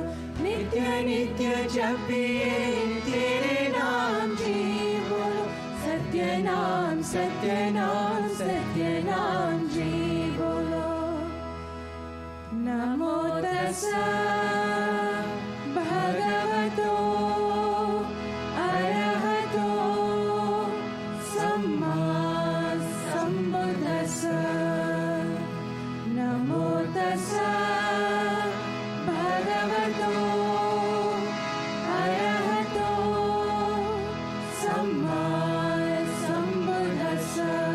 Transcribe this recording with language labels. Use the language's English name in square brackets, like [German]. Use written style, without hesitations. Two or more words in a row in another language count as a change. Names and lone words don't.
[Hindi] नित्य नित्य जपिए तेरे नाम जी बोलो सत्यनाम सत्यनाम सत्यनाम जी बोलो [Pali] नमो तस्सा भगवतो अरहतो सम्मा सम्बुद्धस्सा नमो तस्सा भगवतो अरहतो सम्मा सम्बुद्धस्सा